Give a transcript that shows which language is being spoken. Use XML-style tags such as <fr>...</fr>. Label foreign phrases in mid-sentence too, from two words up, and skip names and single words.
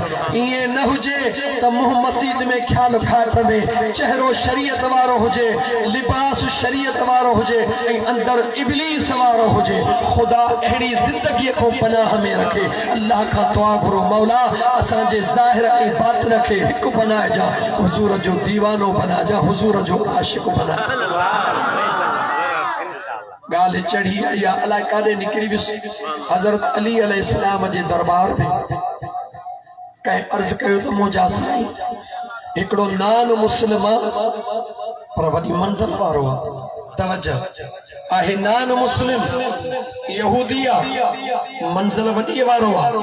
<sd>ईअं न हुजे त मुंहुं मस्जिद में ख्याल खाट में चेहरो शरीयत वारो हुजे, लिबास शरीयत वारो हुजे ऐं अंदर इब्लीस वारो हुजे। खुदा अहिड़ी जिंदगी को पनाह में रखे। अल्लाह का दुआ घुरो, मौला असांजे ज़ाहिर ऐं बातिन खे हिकु बनाए जा, हुजूर जो दीवानो बना जा, हुजूर जो आशिक बना। गाल चढ़ी आई या अलाए काॾे निकिरी वियुसि। हज़रत अली अलैहिस्सलाम जे दरबार में कंहिं अर्ज़ कयो त मुंहिंजा साईं हिकिड़ो</sd> <en>non Muslim</en> <sd>पर वॾी मंज़िल वारो आहे। तवज्जो आहे,</sd> <en>non Muslim</en> <sd>यहूदी आहे, मंज़िल वॾी वारो आहे।</sd>